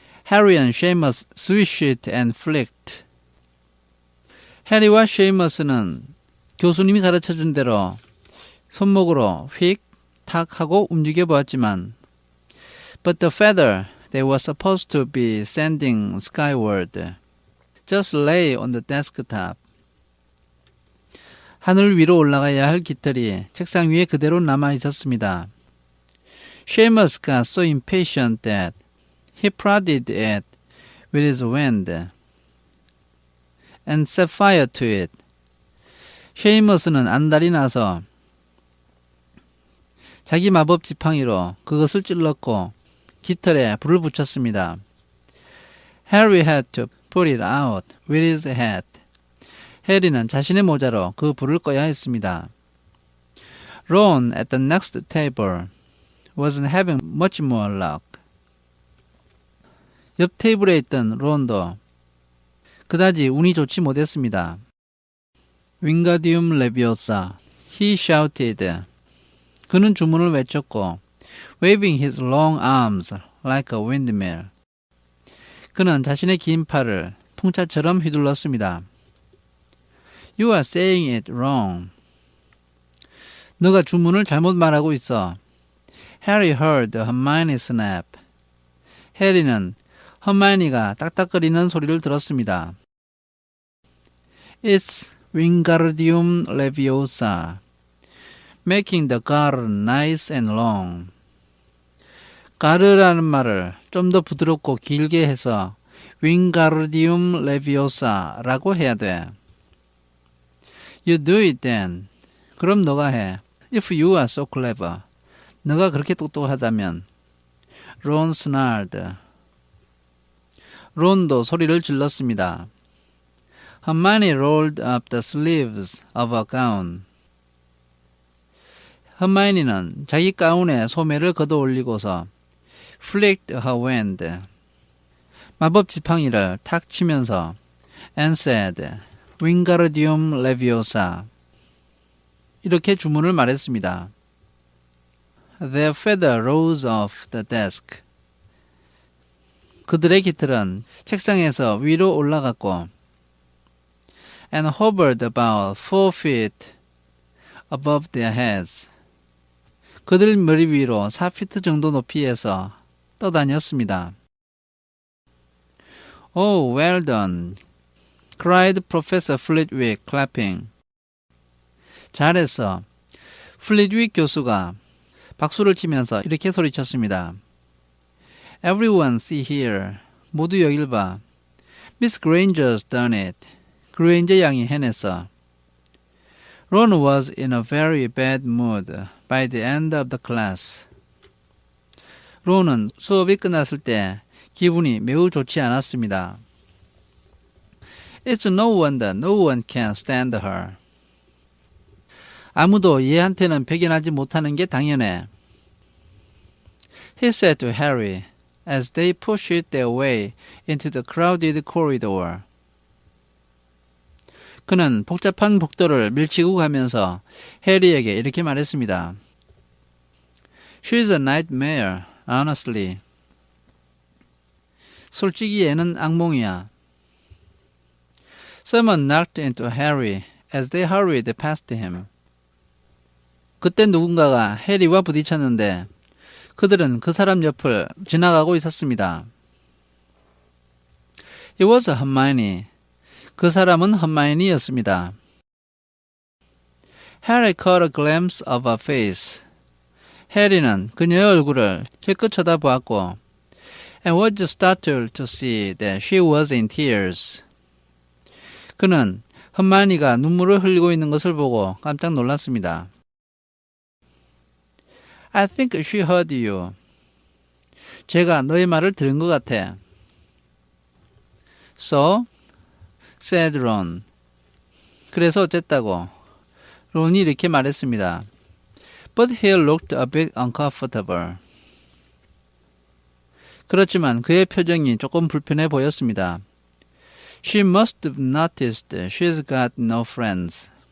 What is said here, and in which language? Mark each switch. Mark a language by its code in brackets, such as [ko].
[en] Harry and Seamus swished and flicked. [ko] 해리와 쉐이머스는 교수님이 가르쳐준 대로 손목으로 휙, 탁 하고 움직여 보았지만 [en] But the feather they were supposed to be sending skyward just lay on the desktop. [ko] 하늘 위로 올라가야 할 깃털이 책상 위에 그대로 남아 있었습니다. [en] Seamus got so impatient that he prodded it with his wand and set fire to it. [ko] 쉐이머스는 안달이 나서 자기 마법 지팡이로 그것을 찔렀고 깃털에 불을 붙였습니다. [en] Harry had to put it out with his hat. [ko] 해리는 자신의 모자로 그 불을 꺼야 했습니다. [en] Ron at the next table wasn't having much more luck. [ko] 옆 테이블에 있던 론도 그다지 운이 좋지 못했습니다. [en] Wingardium Leviosa. He shouted. [ko] 그는 주문을 외쳤고 [en] waving his long arms like a windmill. [ko] 그는 자신의 긴 팔을 풍차처럼 휘둘렀습니다. [en] You are saying it wrong. [ko] 너가 주문을 잘못 말하고 있어. [en] Harry heard Hermione snap. [ko] 해리는 허마이니가 딱딱거리는 소리를 들었습니다. [en] It's Wingardium Leviosa, making the garden nice and long. [ko] 가르라는 말을 좀 더 부드럽고 길게 해서 Wingardium Leviosa라고 해야 돼. [en] You do it then. [ko] 그럼 너가 해. [en] If you are so clever. [ko] 너가 그렇게 똑똑하다면. [en] Ron snarled. [ko] 론도 소리를 질렀습니다. [en] Hermione rolled up the sleeves of her gown. [ko] 허마이니는 자기 가운의 소매를 걷어 올리고서 [en] flicked her wand. [ko] 마법 지팡이를 탁 치면서 [en] and said, [ko] Wingardium Leviosa. 이렇게 주문을 말했습니다. [en] Their feather rose off the desk. [ko] 그들의 깃털은 책상에서 위로 올라갔고 [en] and hovered about 4 feet above their heads. [ko] 그들 머리 위로 4피트 정도 높이에서 떠다녔습니다. [en] Oh, well done, cried Professor Flitwick, clapping. [ko] 잘했어. 플리드윅 교수가 박수를 치면서 이렇게 소리쳤습니다. [en] Everyone see here. [ko] 모두 여길 봐. [en] Miss Granger's done it. [ko] 그레인저 양이 해냈어. [en] Ron was in a very bad mood by the end of the class. [ko] 론은 수업이 끝났을 때 기분이 매우 좋지 않았습니다. [en] It's no wonder no one can stand her. [ko] 아무도 얘한테는 배견하지 못하는 게 당연해. [en] He said to Harry as they pushed their way into the crowded corridor. [ko] 그는 복잡한 복도를 밀치고 가면서 해리에게 이렇게 말했습니다. [en] She's a nightmare, honestly. [ko] 솔직히 얘는 악몽이야. [en] Someone knocked into Harry as they hurried past him. [ko] 그때 누군가가 해리와 부딪혔는데 그들은 그 사람 옆을 지나가고 있었습니다. [en] It was Hermione. [ko] 그 사람은 허마이니였습니다. [en] Harry caught a glimpse of her face. [ko] 해리는 그녀의 얼굴을 실컷 쳐다보았고 [en] and was startled to see that she was in tears. [ko] 그는 허마이니가 눈물을 흘리고 있는 것을 보고 깜짝 놀랐습니다. [en] I think she heard you. [ko] 제가 너의 말을 들은 것 같아. [en] So, said Ron. [ko] 그래서 어쨌다고? 론이 이렇게 말했습니다. [en] But he looked a bit uncomfortable. [ko] 그렇지만 그의 표정이 조금 불편해 보였습니다. [en] She must have noticed she's got no friends.